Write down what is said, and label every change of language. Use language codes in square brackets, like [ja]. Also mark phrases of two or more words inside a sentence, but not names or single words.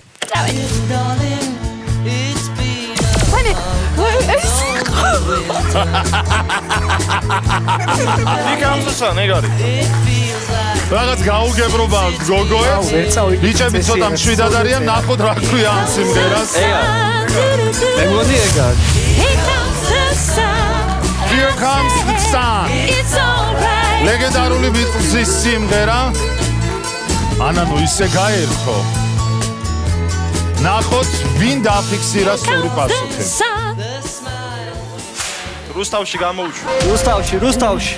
[ka] რაღაც გაუგებრობა გოგოებს. ბიჭები ცოტა მშვიდად არიან, ნახოთ რა ქვია ამ სიმღერას. მე მგონი ეგა. Here comes the sun. ლეგენდარული ბიტლზის სიმღერა. ანანო ისე გაერთო. ნახოთ ვინ დააფიქსირა სწორი პასუხი. რუსთავში გამოუჩვი. რუსთავში.